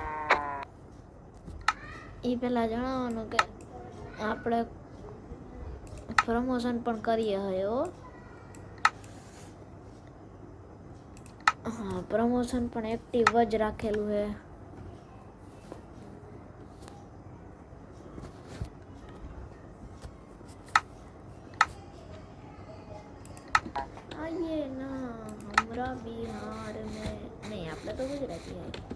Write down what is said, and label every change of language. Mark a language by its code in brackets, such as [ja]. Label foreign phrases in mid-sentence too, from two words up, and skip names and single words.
[gu] એ પહેલાં જણાવવાનું કે આપણે પ્રમોશન પણ કરીએ હવે હો. હા પ્રમોશન પણ એક્ટિવ જ રાખેલું છે. [bho] आइए ना हमरा बिहार में नहीं [gu] આપણે તો ગુજરાતી [bho] है